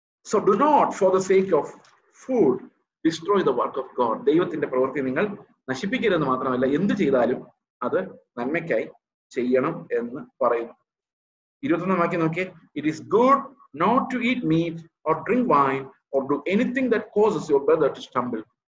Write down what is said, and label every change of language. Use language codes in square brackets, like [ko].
[en] So do not, for the sake of food, destroy the work of God. [ml] ദൈവത്തിന്റെ പ്രവൃത്തി നിങ്ങൾ നശിപ്പിക്കരുതെന്ന് മാത്രമല്ല, എന്ത് ചെയ്താലും അത് നന്മയ്ക്കായി ചെയ്യണം എന്ന് പറയുന്നു. 21 വാക്യം നോക്കിയേ. [en] It is good not to eat meat or drink wine or do anything that causes your brother to stumble.